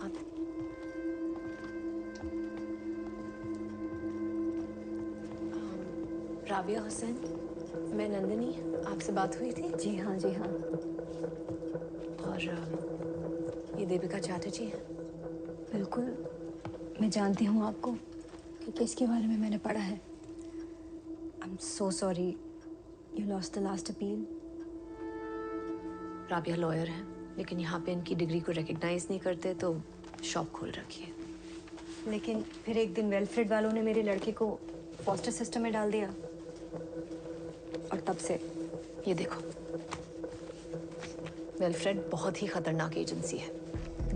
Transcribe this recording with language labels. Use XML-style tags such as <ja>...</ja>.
<hi>हाँ। राबिया हुसैन, मैं नंदिनी, आपसे बात हुई थी? जी हाँ। और ये दीपिका चैटर्जी है। बिल्कुल, मैं जानती हूँ आपको क्योंकि इसके बारे में मैंने पढ़ा है।</hi> <en>I'm so sorry you lost the last appeal.</en> <hi>Rabia lawyer है, लेकिन यहाँ पे इनकी डिग्री को रिकग्नाइज नहीं करते तो शॉप खोल रखी है। लेकिन फिर एक दिन वेलफेड वालों ने मेरे लड़के को फॉस्टर सिस्टम में डाल दिया और तब से ये देखो, वेलफ्रेड बहुत ही खतरनाक एजेंसी है।</hi>